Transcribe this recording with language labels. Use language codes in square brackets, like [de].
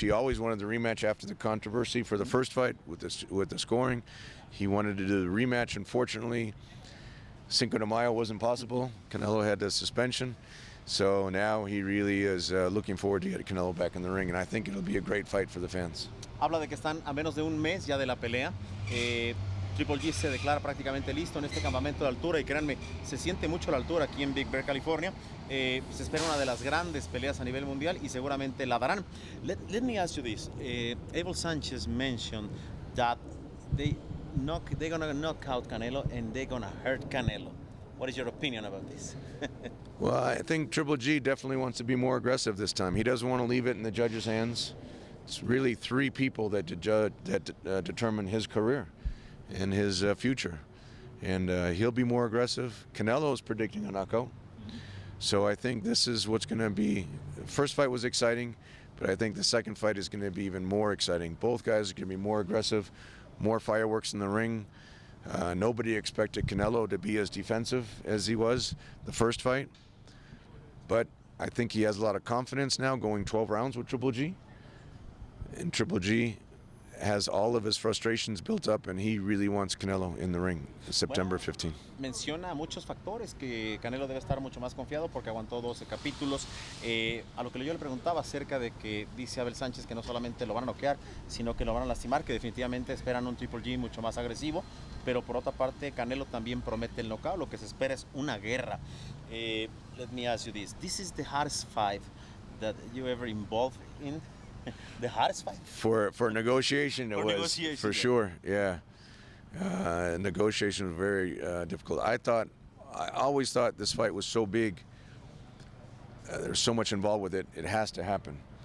[en] He always wanted the rematch after the controversy for the first fight with the scoring. He wanted to do the rematch. Unfortunately, Cinco de Mayo wasn't possible. Canelo had the suspension. So now he really is looking forward to get Canelo back in the ring, and I think it'll be a great fight for the fans. [es] Habla de que están a menos de un mes ya de la pelea. Triple G se declara prácticamente listo en este campamento de altura y créanme, se siente mucho la altura aquí en Big Bear, California. Se espera una de las grandes peleas a nivel mundial y seguramente la darán. [en] Let me ask you this. Abel Sánchez mentioned that they're gonna knock out Canelo and they're gonna hurt Canelo. What is your opinion about this? Well, I think Triple G definitely wants to be more aggressive this time. He doesn't want to leave it in the judges' hands. It's really three people that determine his career and his future. And he'll be more aggressive. Canelo is predicting a knockout. So I think this is what's going to be. The first fight was exciting, but I think the second fight is going to be even more exciting. Both guys are going to be more aggressive, more fireworks in the ring. Nobody expected Canelo to be as defensive as he was the first fight. But I think he has a lot of confidence now going 12 rounds with Triple G. And Triple G has all of his frustrations built up, and he really wants Canelo in the ring September 15. [es] Menciona muchos factores que Canelo debe estar mucho más confiado porque aguantó 12 capítulos. A lo que yo le preguntaba acerca de que dice Abel Sánchez que no solamente lo van a noquear, sino que lo van a lastimar, que definitivamente esperan un Triple G mucho más agresivo, pero por otra parte Canelo también promete el knockout. Lo que se espera es una guerra. [en] Let me ask you this. This is the hardest fight that you ever involved in? The hardest fight? For negotiation, it was, for sure, yeah. Negotiation was very difficult. I always thought this fight was so big, there's so much involved with it, it has to happen.